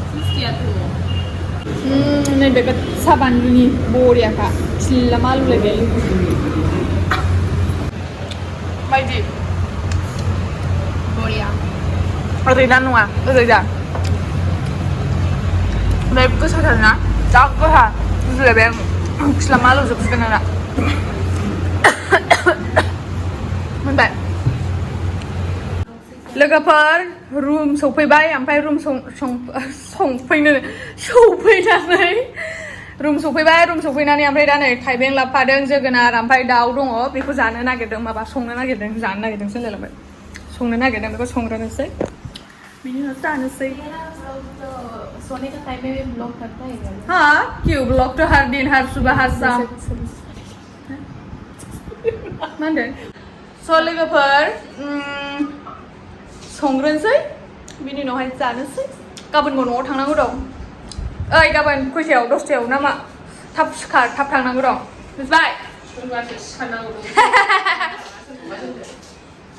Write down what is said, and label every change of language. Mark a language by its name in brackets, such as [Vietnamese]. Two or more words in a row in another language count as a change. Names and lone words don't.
[Bodo] नैबे गोसा बानलुनि बरियाखा सिल्ला मालुलायबाय माबायदि बरिया ओरै ना नङा ओरै दा ओमफ्राय गोसाथारना जा गोसा बुजिलायबाय आं सिल्ला मालुजोबसिगोन आंना मोनबाय लोगोफोर रुम सफैबाय ओमफ्राय रुम सफैनानै ओमफ्राय दा नै थाइबें लाबोफादों जोगोनार ओमफ्राय दाउ दङ बेखौ जानो नागिरदों माबा जानो नागिरदों होनलायलांबाय संनो नागिरदों बेखौ संग्रोनोसै बिनि उनाव जानोसै [Hindi] सोने का टाइम में ब्लॉग करता है हाँ क्यों ब्लॉग तो हर दिन हर सुबह हर शाम [Bodo] मा होनदों स' लोगोफोर संग्रोनोसै बिनि उनावहाय जानोसै गाबोनबो न'आव थांनांगौ दं ओइ गाबोन खयथायाव 10टायाव ना मा थाब सिखार थाब थांनांगौ दं मिथिबाय